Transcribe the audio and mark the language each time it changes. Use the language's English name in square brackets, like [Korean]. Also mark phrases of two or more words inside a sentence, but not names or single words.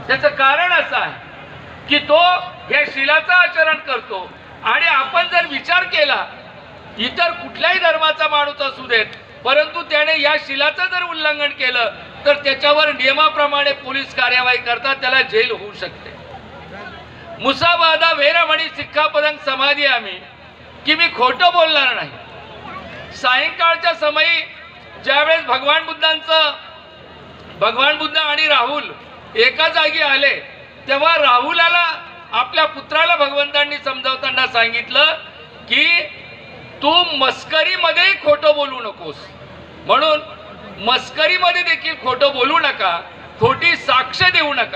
[Marathi] त्याचं कारण असं आहे की तो या शीलाचं आचरण करतो। आणि आपण जर विचार केला, इतर कुठल्याही धर्माचा माणूस असू देत, परंतु त्याने या शीलाचं जर उल्लंघन केलं तर त्याच्यावर नियमाप्रमाणे पोलीस कार्यवाही करतात, त्याला जेल होऊ शकते। [Pali] मुसाबादा वेरमणी सिक्खापदं समादियामी, [Marathi] की मी खोटं बोलणार नाही। सायंकाळच्या समयी ज्यावेळेस भगवान बुद्ध आणि राहुल एका जागी आले, तेव्हा राहुलाला आपल्या पुत्राला भगवंतांनी समजावताना सांगितलं की तू मस्करीमध्ये खोटं बोलू नकोस, म्हणून मस्करीमध्ये देखील खोटं बोलू नका, खोटी साक्ष देऊ नका।